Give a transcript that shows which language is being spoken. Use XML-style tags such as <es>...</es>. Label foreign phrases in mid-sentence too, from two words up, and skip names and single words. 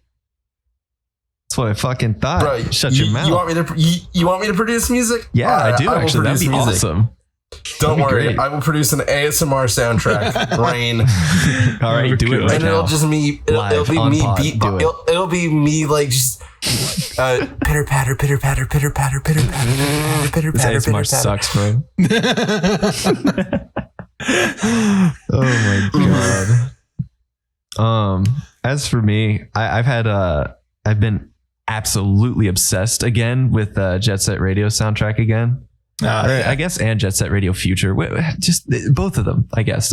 <en>That's what I fucking thought. Bro, Shut your mouth. You want me to produce music? Yeah, I do actually. That'd be awesome. Don't worry. Great. I will produce an ASMR soundtrack. Rain. All right, do it right and now. It'll just me. It'll be me. It'll be me like just pitter patter, pitter patter, pitter patter, pitter patter, pitter patter. ASMR sucks, bro. Oh my god. As for me, I've been absolutely obsessed again with Jet Set Radio soundtrack again. I guess, and Jet Set Radio Future. Just both of them, I guess.</en>